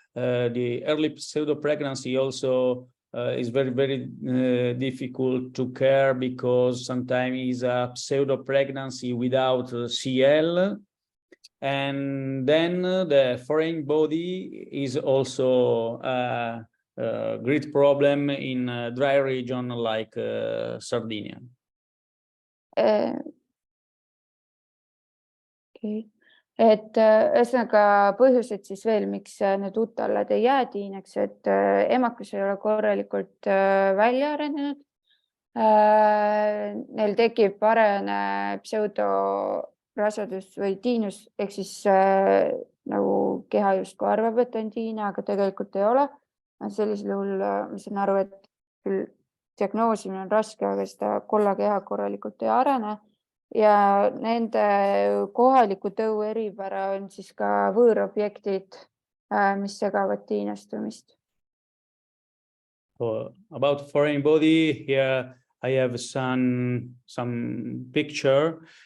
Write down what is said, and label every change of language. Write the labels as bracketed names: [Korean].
[English] The early pseudo-pregnancy also is very, very difficult to care because sometimes it's a pseudo-pregnancy without CL. And then the foreign body is also a great problem in a dry region like Sardinia. Okay. [Estonian] Et ühesõnaga põhjused siis veel, miks need utallad ei jää tiineks, et emakas ei ole korralikult välja arenenud. Neil tekib parene pseudorasedus või tiinus, ehk siis nagu keha justkui arvab, et on tiine, aga tegelikult ei ole. Sellisel juhul ma saan aru, et küll diagnoosimine on raske, aga seda kollakeha korralikult ei arene. Ja nende kohaliku tõu eripära on siis ka võõrobjektid, mis segavad tiinestumist. [English] About foreign body, here I have some picture.